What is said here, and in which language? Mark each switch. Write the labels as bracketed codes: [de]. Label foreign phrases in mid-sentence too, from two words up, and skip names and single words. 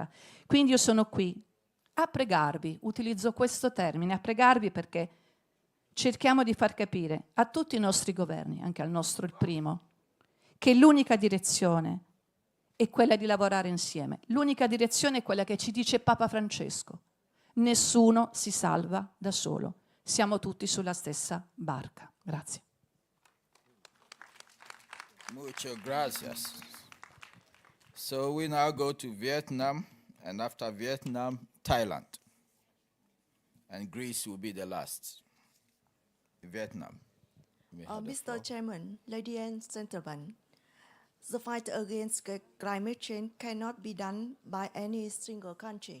[it] Quindi io sono qui a pregarvi, utilizzo questo termine, a pregarvi perché cerchiamo di far capire a tutti i nostri governi, anche al nostro il primo, che l'unica direzione è quella di lavorare insieme. L'unica direzione è quella che ci dice Papa Francesco. Nessuno si salva da solo. Siamo tutti sulla stessa barca. Grazie. [es] Muchas gracias. [en] So we now go to Vietnam, and after Vietnam, Thailand. And Greece will be the last. Vietnam. Mr. Chairman, ladies and gentlemen, the fight against climate change cannot be done by any single country.